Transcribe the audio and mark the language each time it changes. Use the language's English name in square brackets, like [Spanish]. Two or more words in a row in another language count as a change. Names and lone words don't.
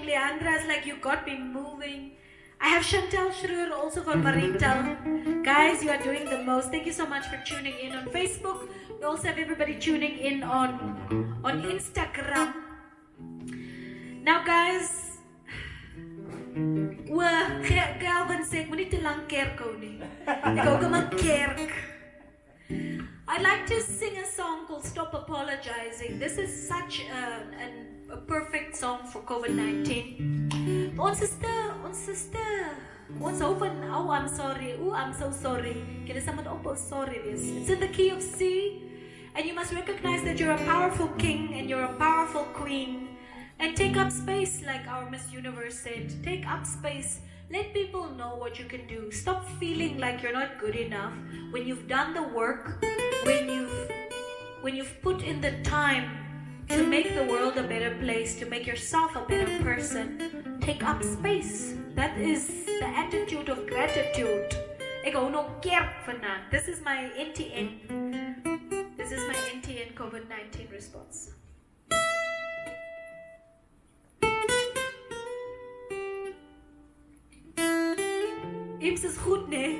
[English] Leandra's like, you got me moving. I have Chantal Schroer also from Marental. Guys, you are doing the most. Thank you so much for tuning in on Facebook. We also have everybody tuning in on Instagram. Now, guys, Calvin said, [Afrikaans] "Moenie te lank kerk hou nie." Ek hou kom kerk. [English] I'd like to sing a song called Stop Apologizing. This is such a perfect song for COVID-19. [Afrikaans] Ons hou van, [English] oh, I'm sorry, oh, I'm so sorry. Can someone sorry this? It's in the key of C, and you must recognize that you're a powerful king and you're a powerful queen. And take up space, like our Miss Universe said. Take up space. Let people know what you can do. Stop feeling like you're not good enough when you've done the work, when you've put in the time to make the world a better place, to make yourself a better person. Take up space. That is the attitude of gratitude. [Afrikaans] Ek hou nog kerk vanaand. [English] This is my NTN. This is my NTN COVID-19 response. [Afrikaans] Ims is goed, nee?